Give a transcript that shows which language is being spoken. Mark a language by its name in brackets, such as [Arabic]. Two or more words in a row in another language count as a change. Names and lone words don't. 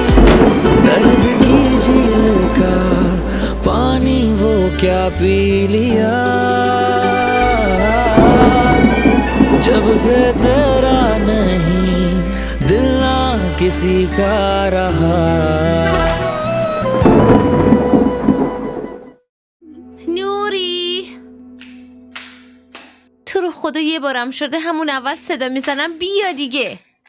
[Hindi] दर्द की झील का पानी वो क्या पी लिया, जब से तेरा नहीं दिल ना किसी का रहा। [Persian] نوری تو رو خدا یه بارم شده همون اول صدا میزنم بیا دیگه.